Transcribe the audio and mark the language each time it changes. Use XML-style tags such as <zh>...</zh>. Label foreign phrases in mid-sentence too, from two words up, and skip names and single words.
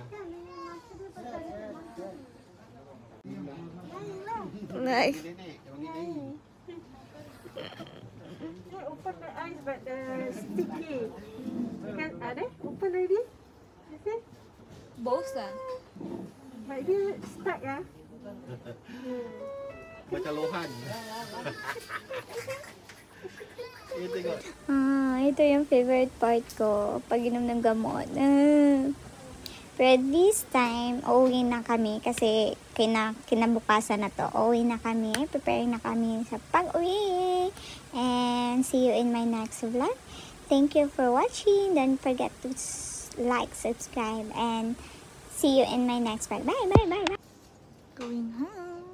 <en>Like, They open the ice but sticky. Can ada? Open already? You see? both lah. But</en> <ms>dia stuck ah. Macam lohan. Ini tengok.</ms> <tl>Ito yung</tl> <en>favorite part</en> <tl>ko. Pag inom ng gamot. Pero</tl> <en>this time,</en> <tl>uuwi na kami kasi kinabukasan na to. Uuwi na kami. Preparing na kami sa pag-uwi.</tl> <en>And see you in my next vlog. Thank you for watching. Don't forget to like, subscribe, and see you in my next vlog. Bye, bye, bye, bye. Going home.</en>